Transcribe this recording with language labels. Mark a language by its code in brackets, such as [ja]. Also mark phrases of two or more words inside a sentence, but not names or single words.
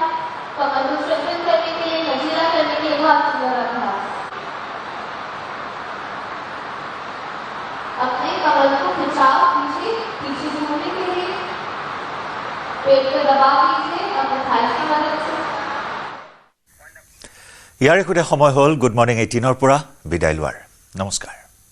[hi] कमर को स्ट्रेचन करने के लिए, लचीला करने के लिए बहुत सुंदर अभ्यास. अपने कमर को खिंचाव पीछे घूमने के लिए. पेट पे दबाव लीजिए अपने थाइस की मदद से. [as] ইয়াৰে সৈতে সময় হ'ল গুড মৰ্ণিং 18 পৰা বিদায় লোৱাৰ. নমস্কাৰ.